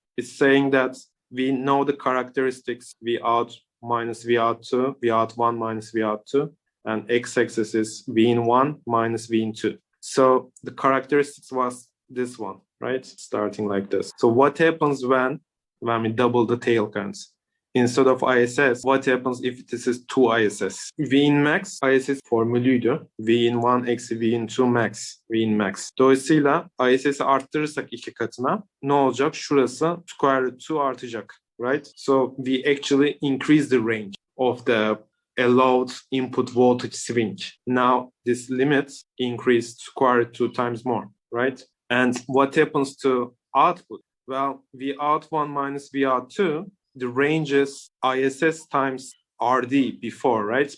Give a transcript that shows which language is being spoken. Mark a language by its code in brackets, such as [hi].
[en] It's saying that we know the characteristics V out minus V out 2, V out 1 minus V out 2, and x-axis is V in 1 minus V in 2. So the characteristics was this one, right? Starting like this. So what happens when we double the tail currents? Instead of ISS, what happens if this is 2 ISS? [tr] V in max, ISS formülüydü. V in 1 eksi V in 2 max, V in max. Dolayısıyla ISS'i arttırırsak 2 katına ne olacak? Şurası square root 2 artacak, [en] right? So we actually increase the range of the allowed input voltage swing. Now this limit increased square root 2 times more, right? And what happens to output? Well, V out 1 minus V out 2, the range is ISS times RD before, right?